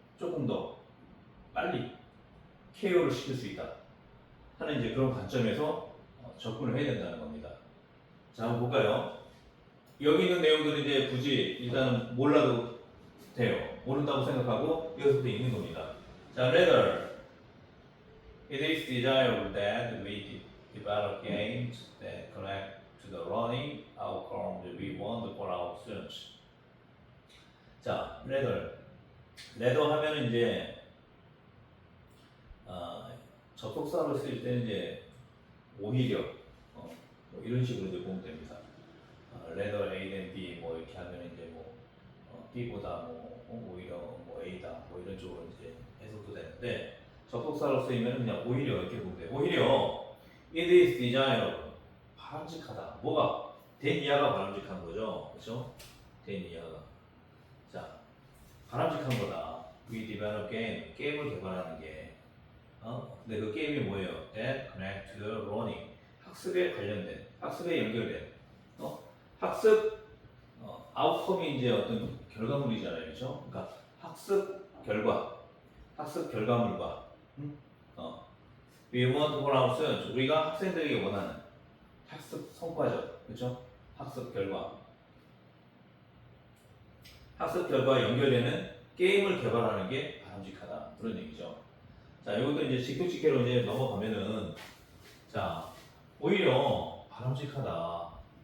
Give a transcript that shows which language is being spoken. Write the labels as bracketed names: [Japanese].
[Korean] 조금 더 빨리 KO를 시킬 수 있다 하는 이제 그런 관점에서 접근을 해야 된다는 겁니다. 자, 한번 볼까요? 여기 있는 내용들은 이제 굳이 일단 몰라도 돼요. 모른다고 생각하고 이것부터 읽는 겁니다. [English] 자, rather it is desirable that we develop games that connect to the learning outcome that we want for our students. [Korean] 자, rather 하면은 이제 접속사로 쓸 때는 이제 오히려 뭐 이런 식으로 이제 보면 됩니다. [English] rather A than B [Korean] 뭐 이렇게 하면 이제 뭐 B보다 뭐 오히려 뭐 A다 뭐 이런 쪽으로 이제 해석도 되는데 접속사로 쓰이면 그냥 오히려 이렇게 보면 돼요. 오히려 [English] it is desirable [Korean] 바람직하다. 뭐가 된 이하가 바람직한 거죠, 그렇죠? 된 이하가. 자, 바람직한 거다. [English] We develop [Korean] 게임을 개발하는 게. 근데 그 게임이 뭐예요? [English] That connect to the learning. [Korean] 학습에 관련된, 학습에 연결된. 학습 아웃컴이 이제 어떤 결과물이잖아요, 그렇죠? 그러니까 학습 결과물과 [English] we want for our students. [Korean] 우리가 학생들에게 원하는 학습 성과죠, 그렇죠? 학습 결과와 연결되는 게임을 개발하는 게 바람직하다 그런 얘기죠. 자, 이것도 이제 직독직해로 이제 넘어가면은 자, 오히려 바람직하다.